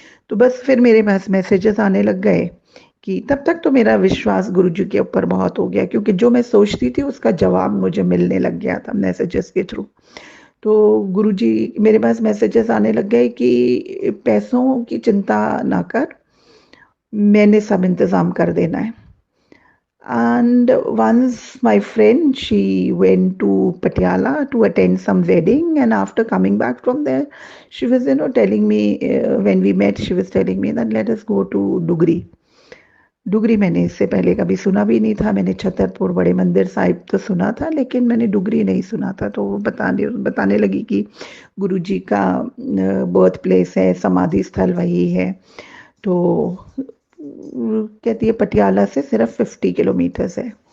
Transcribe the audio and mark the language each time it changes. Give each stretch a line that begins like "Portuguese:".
Hindi: तो बस फिर मेरे पास मैसेजेस आने लग गए कि तब तक तो मेरा विश्वास गुरुजी के ऊपर बहुत हो गया, क्योंकि जो मैं सोचती थी उसका जवाब मुझे मिलने लग गया था मैसेजेस के थ्रू। तो गुरुजी मेरे पास मैसेजेस आने लग गए कि पैसों की चिंता ना कर, मैंने सब इंतजाम कर देना है।
English: And once my friend, she went to Patiala to attend some wedding, and after coming back from there, she was, telling me, when we met, she was telling me that let us go to Dugri.
Hindi: Dugri मैंने इससे पहले कभी सुना भी नहीं था। मैंने छतरपुर बड़े मंदिर साहिब तो सुना था, लेकिन मैंने डुगरी नहीं सुना था। तो वो बताने लगी कि गुरुजी का बर्थ प्लेस है, समाधि स्थल वही है। तो कहती है पटियाला से सिर्फ 50 किलोमीटर्स है।